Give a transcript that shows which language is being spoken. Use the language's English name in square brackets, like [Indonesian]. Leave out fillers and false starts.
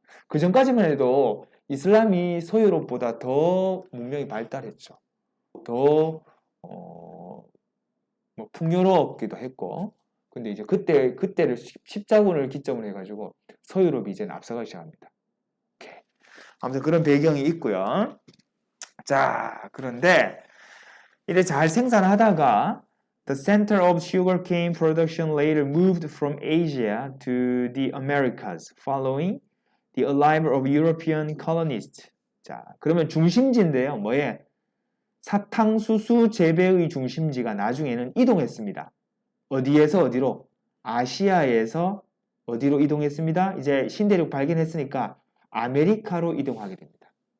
[Korean] 그 전까지만 해도 이슬람이 서유럽보다 더 문명이 발달했죠. 더 풍요롭기도 했고, 근데 이제 그때를 십자군을 기점으로 해가지고 서유럽이 이제 앞서가기 시작합니다. 오케이. 아무튼 그런 배경이 있고요. 자, 그런데 이래 잘 생산하다가 [English] the center of sugarcane production later moved from Asia to the Americas following the arrival of European colonists. [Korean] 자, 그러면 중심지인데요. 뭐에? 사탕수수 재배의 중심지가 나중에는 이동했습니다. 어디에서 어디로? 아시아에서 어디로 이동했습니다. 이제 신대륙 발견했으니까 아메리카로 이동하게 됩니다.